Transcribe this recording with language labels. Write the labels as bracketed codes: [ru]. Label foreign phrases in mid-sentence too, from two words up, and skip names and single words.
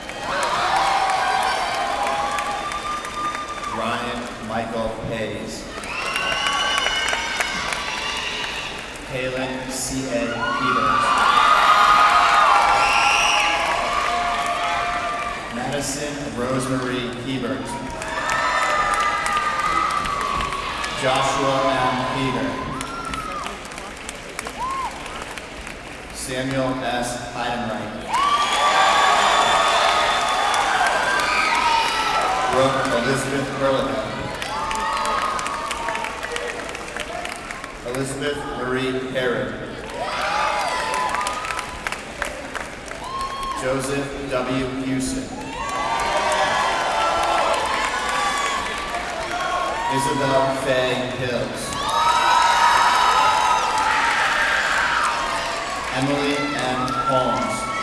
[en] Ryan Michael Hayes. Kaylin C.A. Peters. Madison Rosemary Hebert. Joshua M. Peter. Samuel S. Heidenreich. Brooke Elizabeth Perlica. Elizabeth Marie Herod. Joseph W. Houston. Isabel Faye Hills. Emily M. Holmes.